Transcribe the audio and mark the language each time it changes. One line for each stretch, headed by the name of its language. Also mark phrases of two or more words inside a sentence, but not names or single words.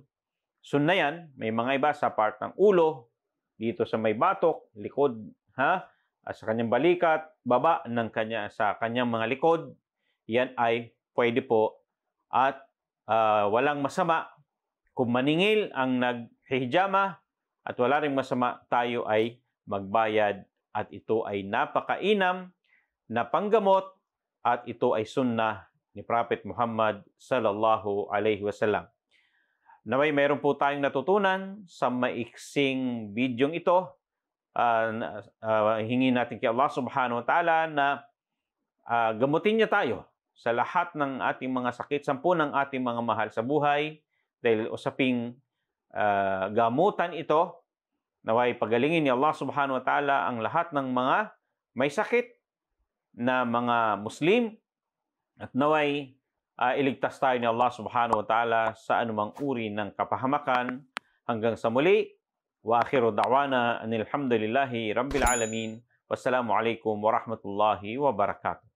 Filipino: Sunna yan, may mga iba sa part ng ulo, dito sa may batok, likod, at sa kanyang balikat, baba sa kanyang mga likod, yan ay pwede po at walang masama kung maningil ang naghihijama at wala ring masama tayo ay magbayad at ito ay napakainam na panggamot at ito ay sunnah ni Prophet Muhammad
Arabic: صلى الله عليه وسلم.
Filipino: Naway mayroon po tayong natutunan sa maiksing bidyong ito. Hingin natin kay Allah
Arabic: سبحانه وتعالى
Filipino: na gamutin niya tayo sa lahat ng ating mga sakit, sampu ng ating mga mahal sa buhay, dahil usaping gamutan ito, naway pagalingin ni Allah
Arabic: سبحانه وتعالى
Filipino: ang lahat ng mga may sakit na mga Muslim, at naway iligtas tayo ni Allah
Arabic: سبحانه وتعالى
Filipino: sa anumang uri ng kapahamakan. Hanggang sa muli,
Arabic: وآخر دعوانا أن الحمد لله رب العالمين. والسلام عليكم ورحمة الله وبركاته.